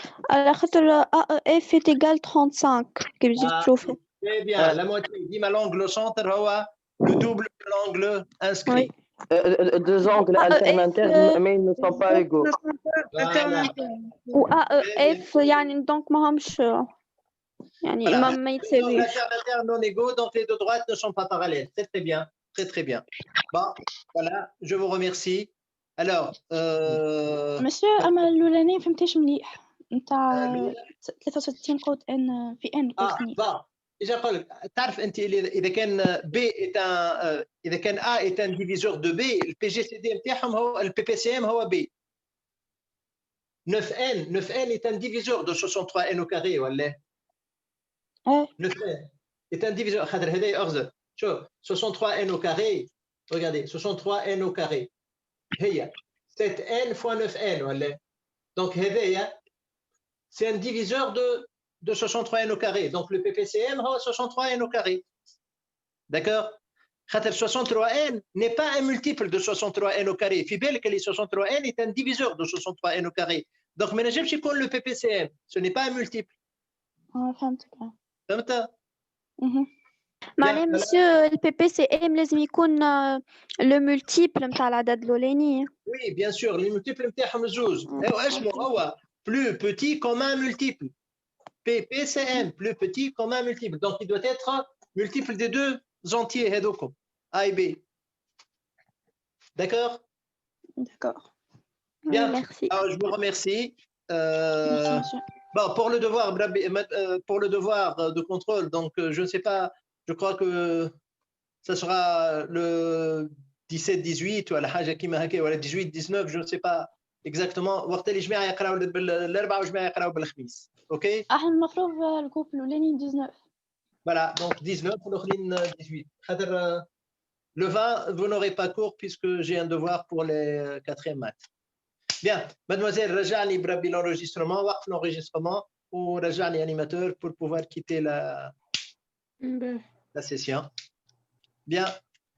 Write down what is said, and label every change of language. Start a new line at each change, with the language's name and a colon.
Arabic: على خاطر AEF
French: est égal
Arabic: 35 كي بديت Ah, تشوفه.
French: Très bien. La moitié. Dis-moi l'angle au centre, le double de l'angle inscrit. Deux angles alternaires, mais ils ne sont pas égaux. Voilà.
Arabic: و AEF يعني دونك ماهمش يعني
French: Voilà.
Arabic: ما
French: Les
Arabic: يتساويش.
French: angles intermédiaires non égaux, donc les deux droites ne sont pas parallèles. C'est très bien. Très, très bien. Bon, voilà. Je vous remercie. Alors,
Arabic: مسيو اما الاولاني فهمتيش مليح نتاع 63 قوس ان في ان قوس ني.
French: bon. Déjà, Paul,
Arabic: تعرف انت اذا كان
French: B est un اذا كان A est un diviseur de B, le PGCD نتاعهم هو le PPCM هو B. 9n est un diviseur de 63n au carré ولا؟ 9n est un diviseur.
Arabic: خاطر هذا أغزر.
French: شوف 63n au carré. Regardez 63n au carré. هي 7n fois 9n ولا؟ Donc هذايا c'est un diviseur de 63n au carré. Donc le PPCM هو 63n au carré. D'accord? 63n n'est pas un multiple de 63n au carré.
Arabic: في بالك اللي
French: 63n est un diviseur de 63n au carré.
Arabic: Donc ما نجمش يكون le PPCM.
French: Ce n'est pas un multiple.
Arabic: فهمتك. فهمت؟ معناها مسيو البي بي سي ام لازم يكون لو مولتيبل نتاع العدد الاولاني.
French: Oui, bien sûr, les multiples نتاعهم زوج.
Arabic: اسمه هو
French: plus petit comme un multiple. PPCM, plus petit comme un multiple. Donc il doit être multiple des deux entiers هذوكم A et B. D'accord? D'accord. Bien. Merci. Alors, je vous remercie. Merci monsieur. Bon, pour le devoir de contrôle, donc je ne sais pas, je crois que ça sera le 17-18 ou la
Arabic: حاجة كيما هكا ولا
French: 18-19, je ne sais pas exactement.
Arabic: وقت اللي جماعة يقراو بالأربعاء وجماعة يقراو بالخميس. OK? احنا المفروض الجروب الاولاني 19.
French: Voilà, donc 19
Arabic: والآخرين
French: 18. خاطر le 20, vous n'aurez pas cours puisque j'ai un devoir pour les 4e maths. Bien, mademoiselle,
Arabic: رجعني بربي
French: l'enregistrement, وقف l'enregistrement ورجعني animateur pour pouvoir quitter la session. Bien.